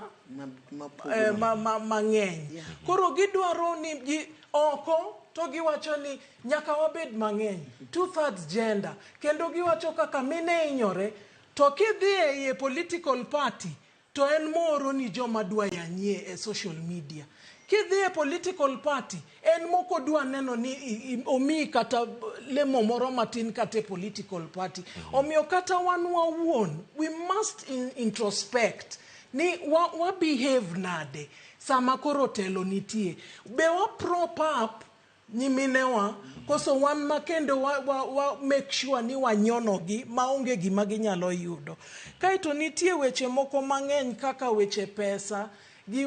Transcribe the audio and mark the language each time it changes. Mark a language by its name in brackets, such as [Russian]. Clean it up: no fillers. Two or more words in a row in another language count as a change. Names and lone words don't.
[Luo (Kenya and Tanzania)] mang'eny koro gidwaro ni oko to giwacho ni nyaka wabed mang'eny 2/3 gender kendo giwacho kaka mine inyore to kidhi e [English] political party [Luo (Kenya and Tanzania)] to en moro ni joma dwa yanyie e [English] social media [Luo (Kenya and Tanzania)] kidhi e [English] political party [Luo (Kenya and Tanzania)] en moko dwa neno ni omi kata lemo moro matin kata e [English] political party [Luo (Kenya and Tanzania)] omiyo kata wan wawuon [English] we must introspect [Luo (Kenya and Tanzania)] ni wa behave nade sama koro telo nitie be wa [English] prop up [Luo (Kenya and Tanzania)] nyiminewa koso wan makendo wa [English] make sure [Luo (Kenya and Tanzania)] ni wanyonogi maonge gima ginyalo yudo kaito nitie weche moko mang'eny kaka weche pesa gi